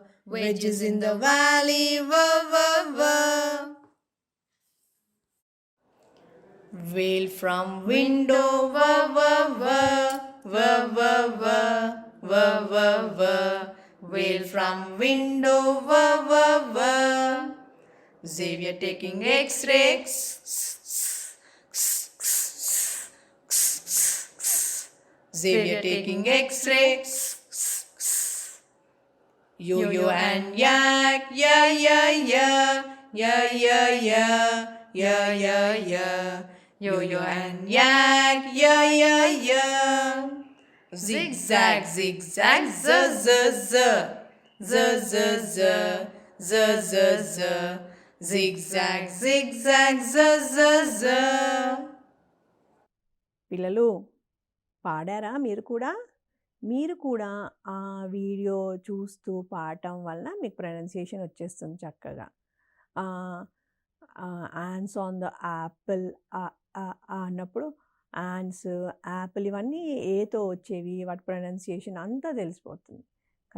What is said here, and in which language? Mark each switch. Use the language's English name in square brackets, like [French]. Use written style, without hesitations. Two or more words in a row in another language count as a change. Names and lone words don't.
[English] Wedges in the valley, va va va. Whale from window, va va va, va va va, va va va. Whale from window, va va va. Xavier taking X-rays. Xavier taking X-rays. Yo-yo and yak, yeah, yeah, yeah, yeah, yeah, yeah, yeah, yeah, yeah. Yo-yo and yak, yeah, yeah, yeah. Zigzag, zigzag, z, z, z, z, z, z, z, z, z. Zigzag, zigzag, zzzz. [Telugu] పిల్లలు పాడారా మీరు కూడా? మీరు కూడా ఆ వీడియో చూస్తూ పాడటం వలన మీకు ప్రొనౌన్సియేషన్ వచ్చేస్తుంది చక్కగా. [English] ants on the apple [Telugu] అన్నప్పుడు [English] ants, apple [Telugu] ఇవన్నీ ఏతో వచ్చేవి, వాటి ప్రొనౌన్సియేషన్ అంతా తెలిసిపోతుంది కదా.